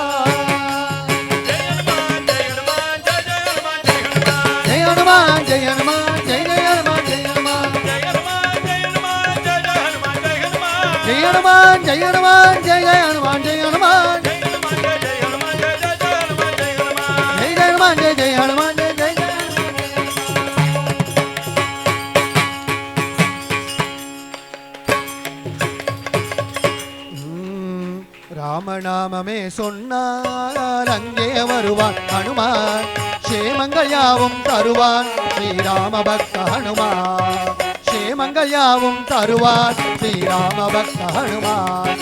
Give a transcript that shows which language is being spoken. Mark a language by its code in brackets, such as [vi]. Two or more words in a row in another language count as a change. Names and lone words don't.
[hi] जय हनुमान जय हनुमान जय जय जय हनुमान हनुमान जय हनुमान जय हनुमान जय जय हनुमान जय हनुमान जय हनुमान जय हनुमान जय जय हनुमान जय हनुमान जय हनुमान जय हनुमान जय जय हनुमान जय हनुमान जय हनुमान जय जय हनुमान जय जय हनुमान जय जय हनुमान जय जय हनुमान जय जय [ta] ராம நாமமே சொன்னார் அங்கே வருவான் ஹனுமான் சேமங்கள் யாவும் தருவான் ஸ்ரீராம பக்த ஹனுமான் சேமங்கள் யாவும் தருவான் ஸ்ரீராம பக்த ஹனுமான்